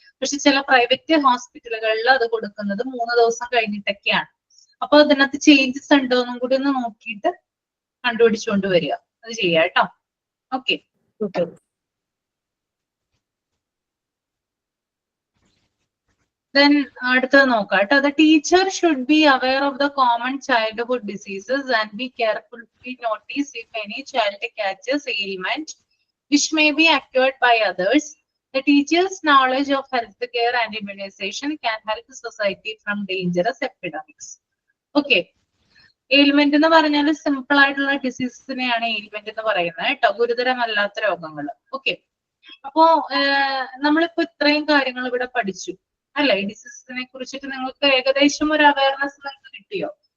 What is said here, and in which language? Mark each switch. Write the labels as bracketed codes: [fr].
[ml] പക്ഷെ ചില പ്രൈവറ്റ് ഹോസ്പിറ്റലുകളിൽ അത് കൊടുക്കുന്നത് 3 ദിവസം കഴിഞ്ഞിട്ടൊക്കെയാണ്. അപ്പൊ അതിനകത്ത് ചേഞ്ചസ് ഉണ്ടോ എന്നും കൂടി ഒന്ന് നോക്കിയിട്ട് കണ്ടുപിടിച്ചുകൊണ്ട് വരിക. അത് ചെയ്യാം കേട്ടോ. ഓക്കെ. Then അടുത്തത് നോക്കാം കേട്ടോ. [en] The teacher should be aware of the common childhood diseases and be careful to notice if any child catches ailment which may be acquired by others. The teacher's knowledge of healthcare and immunization can help society from dangerous epidemics. Okay. [ml] Ailment എന്ന് പറഞ്ഞാൽ simple ആയിട്ടുള്ള ഡിസീസിനെയാണ് ailment എന്ന് പറയുന്നത് കേട്ടോ, ഗുരുതരമല്ലാത്ത രോഗങ്ങൾ. Okay, അപ്പോ നമ്മളിപ്പോ ഇത്രയും കാര്യങ്ങൾ ഇവിടെ പഠിച്ചു അല്ലെ? ഈ ഡിസീസിനെ കുറിച്ചിട്ട് നിങ്ങൾക്ക് ഏകദേശം ഒരു അവയർനെസ് നിങ്ങൾക്ക് കിട്ടിയോ?